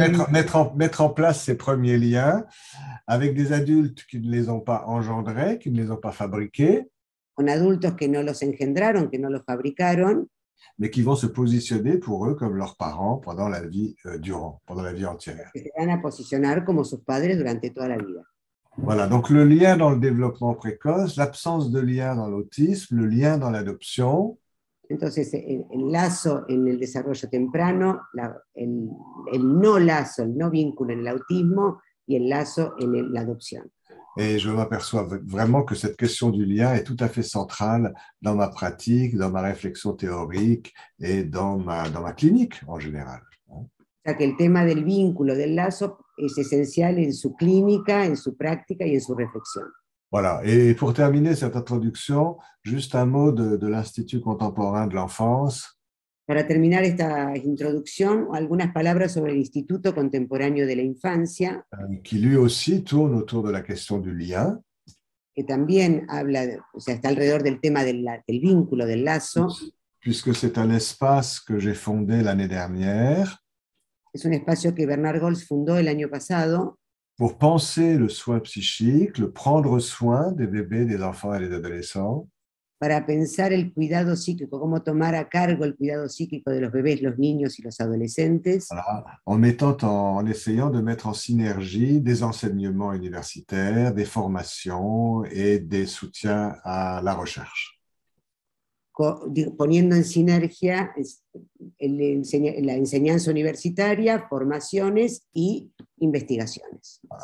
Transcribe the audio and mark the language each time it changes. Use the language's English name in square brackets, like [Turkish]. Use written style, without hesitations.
[French] Mettre en place ces premiers liens avec des adultes qui ne les ont pas engendrés, qui ne les ont pas fabriqués, [Spanish] con adultos que no los engendraron, que no los fabricaron, [French] mais qui vont se positionner pour eux comme leurs parents pendant la vie pendant la vie entière. [Spanish] que se van a posicionar como sus padres durante toda la vida. [French] Voilà, donc le lien dans le développement précoce, l'absence de lien dans l'autisme, le lien dans l'adoption. [Spanish] Entonces, el lazo en el desarrollo temprano, el no lazo, el no vínculo en el autismo y el lazo en la adopción. [French] Et je m'aperçois vraiment que cette question du lien est tout à fait centrale dans ma pratique, dans ma réflexion théorique et dans ma clinique en général. [Spanish] O sea que el tema del vínculo, del lazo, es esencial en su clínica, en su práctica y en su reflexión. [French] Voilà, et pour terminer cette introduction, juste un mot de l'Institut contemporain de l'enfance. [Spanish] Para terminar esta introducción, algunas palabras sobre el Instituto Contemporáneo de la Infancia, [French] qui lui aussi tourne autour de la question du lien. [Spanish] que también habla, o sea, está alrededor del tema del vínculo, del lazo. [French] Puisque c'est un espace que j'ai fondé l'année dernière. [Spanish] Es un espacio que Bernard Goltz fundó el año pasado. [French] Pour penser le soin psychique, le prendre soin des bébés, des enfants et des adolescents. [Spanish] Para pensar el cuidado psíquico, cómo tomar a cargo el cuidado psíquico de los bebés, los niños y los adolescentes. [French] Voilà, en essayant de mettre en synergie des enseignements universitaires, des formations et des soutiens à la recherche. [Spanish] Poniendo en sinergia la enseñanza universitaria, formaciones y investigaciones.